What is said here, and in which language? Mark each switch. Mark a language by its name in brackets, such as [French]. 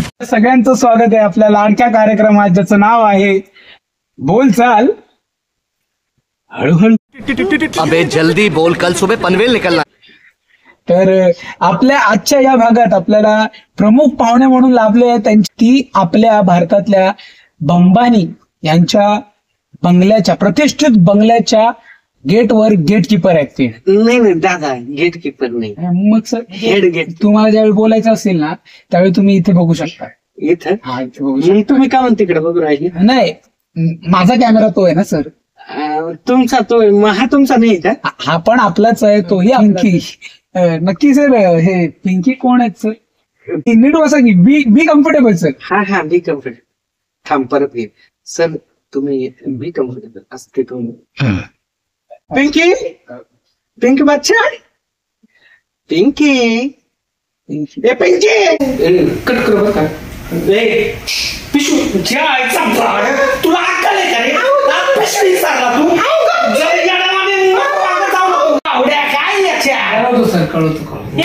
[Marathi] सगळ्यांचं स्वागत आहे आपल्या लाडक्या कार्यक्रमात ज्याचं नाव आहे बोलचाल हळूहळू. [Hindi] अबे जल्दी बोल, कल सुबह पनवेल निकलना. [Marathi] तर आपल्या आजच्या या भागात आपल्याला प्रमुख पाहुणे म्हणून लाभले आहेत. ती आपल्या भारतातल्या बंबानी यांच्या बंगल्याच्या, प्रतिष्ठित बंगल्याच्या गेटवर गेटकीपर आहेत ते. नाही दादा गेट कीपर नाही, मग सर हेड गेट. तुम्हाला ज्यावेळी बोलायचं असेल ना त्यावेळी तुम्ही इथे बघू शकता. इथं हा, मग तुम्ही का म्हणते तिकडे बघू राहिले? नाही माझा कॅमेरा तो आहे ना सर. तुमचा तो हा तुमचा नाही का? हा पण आपलाच आहे, तोही पिंकी. नक्की सर, हे पिंकी कोण आहेत सर? नीट बसा की, [English] be comfortable [Marathi] सर. [English] हा be comfortable. [Marathi] थांब परत घे सर, तुम्ही [English] be comfortable [Marathi] असते तुम्ही. पिंकी पिंकी बच्चा, पिंकी ए पिंकी कट कर बरं का. ए पिशू ज्या आईचा भाड, तुला अक्कल आहे का रे? पिशवी विसरला तू? जर येड्यावानी नको वागत जाऊ नको. आवड्या काय याच्या? कळवतो सर, कळवतो.